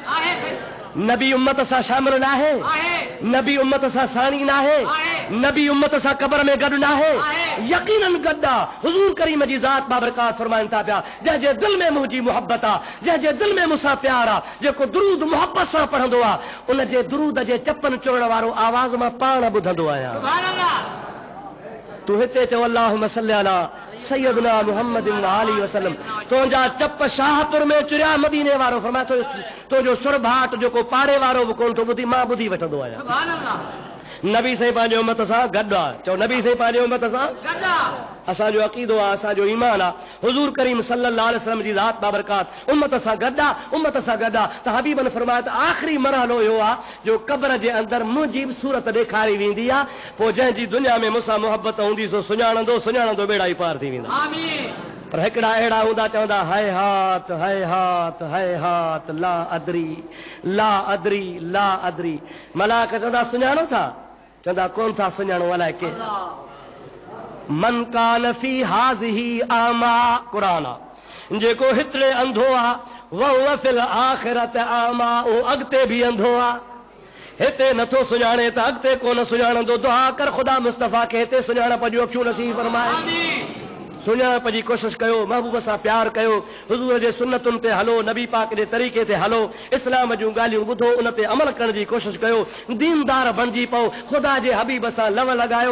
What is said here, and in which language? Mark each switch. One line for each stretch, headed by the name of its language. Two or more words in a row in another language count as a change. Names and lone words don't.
Sindhi: नबी उम्मत सां शामिल न आहे, नबी उम्मत सां साणी न आहे, नबी उम्मत सां क़बर में गॾु न आहे, यकीनन गॾु आहे। हुज़ूर करीम जी ज़ात बाबरकात फरमाइनि था पिया, जंहिंजे दिलि में मुंहिंजी मुहबत आहे, जंहिंजे दिलि में मूंसां प्यार आहे, जेको दुरूद मुहबत सां पढ़ंदो आहे, उन जे दुरूद जे चपन चोरण वारो आवाज़ मां पाण ॿुधंदो आहियां। तूं हिते चओ
Arabic: اللهم صل على سيدنا محمد وآله وسلم,
Sindhi: तुंहिंजा चप शाहपुर में चुरिया मदीने वारो। फरमाए तुंहिंजो सुर भाट जेको पाड़े वारो बि कोन थो ॿुधी, मां ॿुधी वठंदो आहियां। नबी साईं पंहिंजे उम्मत सां गॾु आहे। चओ नबी साईं पंहिंजे उम्मत सां गॾु आहे। असांजो अक़ीदो आहे, असांजो ईमान आहे, हुज़ूर करीम
Arabic: صلى الله عليه وسلم
Sindhi: जी ज़ात बाबरकात उम्मत सां गॾु आहे, उम्मत सां गॾु आहे। त हबीबन फरमाया त आख़िरी मरहलो इहो आहे जो क़ब्र जे अंदरि मुंहिंजी बि सूरत ॾेखारी वेंदी आहे, पोइ जंहिंजी दुनिया में मूंसां मुहबत हूंदी सो सुञाणंदो सुञाणंदो बेड़ा ई पार थी वेंदा। पर हिकिड़ा अहिड़ा हूंदा चवंदा हाय हात हाय हात हाय हात,
Arabic: لا أدري لا أدري لا أدري.
Sindhi: मलाक चवंदा सुञाणो था? चवंदा कोन था सुञाणो, अलाए के।
Arabic: من كان في هذه أعمى,
Sindhi: क़ुरान आहे, जेको हितरे अंधो आहे,
Arabic: وهو في الآخرة أعمى,
Sindhi: उहो अॻिते बि अंधो आहे। हिते नथो सुञाणे त अॻिते कोन सुञाणंदो। दुआ कर ख़ुदा मुस्तफ़ा खे हिते सुञाणप जूं अखियूं नसीब फरमाए। सुञाणप जी कोशिशि कयो, महबूब सां प्यार कयो, हुज़ूर जे सुन्नतुनि ते हलो, नबी पाक जे तरीक़े ते हलो, इस्लाम जूं ॻाल्हियूं ॿुधो, उन ते अमल करण जी कोशिशि कयो, दीनदार बणिजी पओ, ख़ुदा जे हबीब सां लव लॻायो।